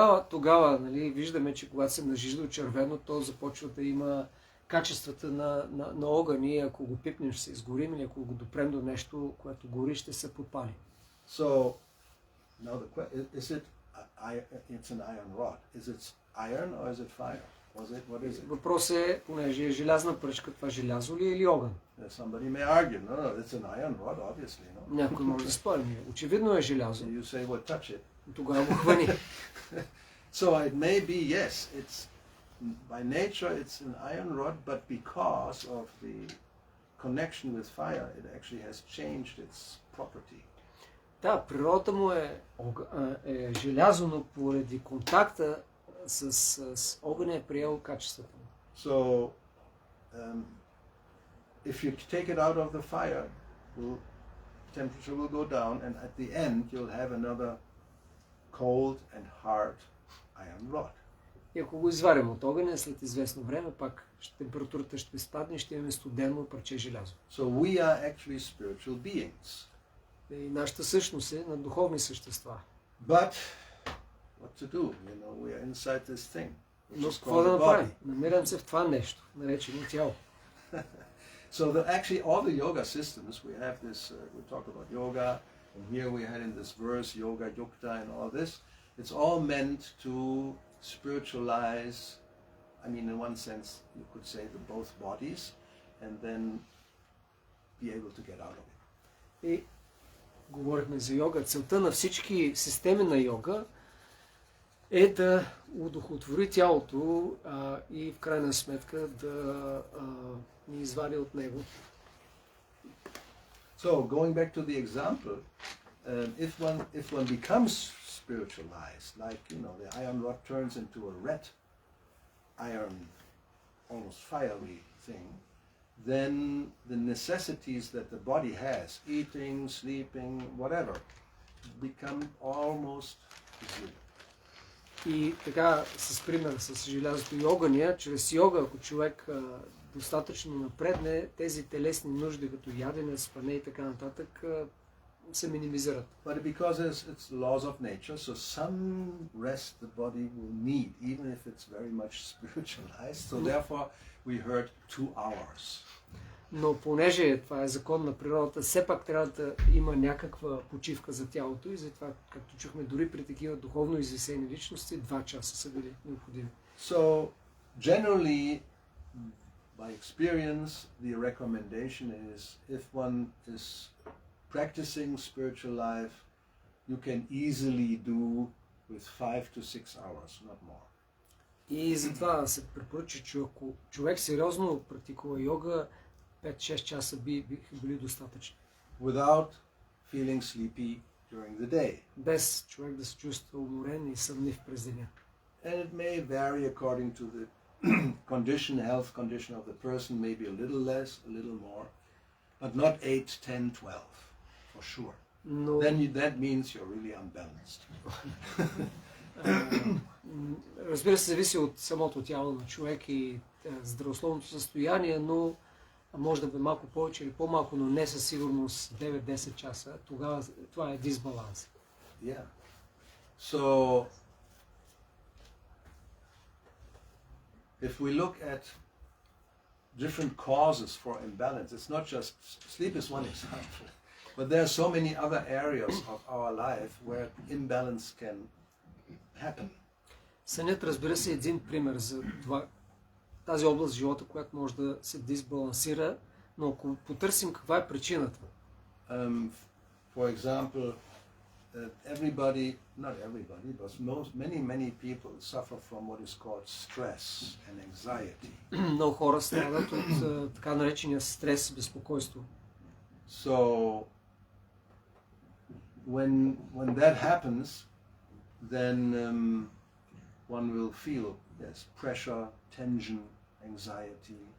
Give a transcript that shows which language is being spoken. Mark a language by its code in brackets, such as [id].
[bg] Тогава нали, виждаме, че когато се нажижда до червено, то започва да има качествата на огън и ако го пипнем, ще се изгорим, или ако го допрем до нещо, което гори, ще се подпали. [en] So, now the question is it's an iron rod. Is it iron or is it fire? What is it? [bg] Въпрос е, понеже е желязна пръчка, това желязо ли е или огън? [en] Somebody may argue, no, it's an iron rod, obviously, no? [bg] Някой може да спори. Очевидно е желязо. [en] So you say, well, touch it. [bg] Тогава го хвани. [en] So it may be, yes, it's by nature it's an iron rod, but because of the connection with fire, it actually has changed its property. [bg] Да, природата му е желязо, но поради контакта с огъня е приел качеството. [en] So if you take it out of the fire, temperature will go down, and at the end you'll have another cold and hard iron rod. [bg] И ако го изварим от огъня, след известно време, пак температурата ще спадне и ще имаме студено парче желязо. [en] So we are actually spiritual beings. [bg] И нашата същност е на духовни същества. [en] But what to do? You know, we are inside this thing. [bg] Но [en] Which is [bg] какво [en] called [bg] да [en] the [bg] направим? [en] body. [bg] Намирам се в това нещо, наречено тяло. [en] So actually all the yoga systems, we have this, we talk about yoga, and here we had in this verse, yoga, yukta, and all this. It's all meant to spiritualize, I mean, in one sense, you could say both bodies, and then be able to get out of it. [bg] И говорихме за йога. Целта на всички системи на йога е да удохотвори тялото и в крайна сметка да ни извади от него. [en] So going back to the example, if one becomes spiritualized, like, you know, the iron rod turns into a red iron, almost fiery thing, then the necessities that the body has, eating, sleeping, whatever, become almost zero. [bg] И така, с пример с желязото и огъня, чрез йога, ако човек достатъчно напредне, тези телесни нужди, като ядене, спане и така нататък, се минимизират. [en] But because it's laws of nature, so some rest the body will need, even if it's very much spiritualized. So therefore we heard 2 hours. [bg] Но понеже това е закон на природата, все пак трябва да има някаква почивка за тялото и затова, както чухме, дори при такива духовно извисени личности, 2 часа са били необходими. [en] So generally, by experience, the recommendation is if one is practicing spiritual life, you can easily do with 5 to 6 hours, not more. [bg] И затова се препоръча, че ако човек сериозно практикува йога, 5-6 часа биха били достатъчни. [en] Without feeling sleepy during the day. [bg] Без човек да се чувства уморен и сънлив през деня. [en] And it may vary according to the health condition of the person, maybe a little less, a little more, but not 8, 10, 12, for sure. [bg] Но [en] Then that means you're really unbalanced. [bg] разбира се, зависи от самото тяло на човек и здравословното състояние, но може да бе малко повече или по-малко, но не със сигурност 9-10 часа. Тогава това е дисбаланс. [en] Yeah. So if we look at different causes for imbalance, it's not just sleep is one example, but there are so many other areas of our life where imbalance can happen. [bg] Сънят, разбира се, е един пример за това, тази област в живота, която може да се дисбалансира, но ако потърсим каква е причината. [en] For example, not everybody, but many people suffer from what is called stress and anxiety. [bg] Много хора страдат от така наречения стрес, безпокойство. [en] So when that happens, then one will feel pressure, tension, anxiety.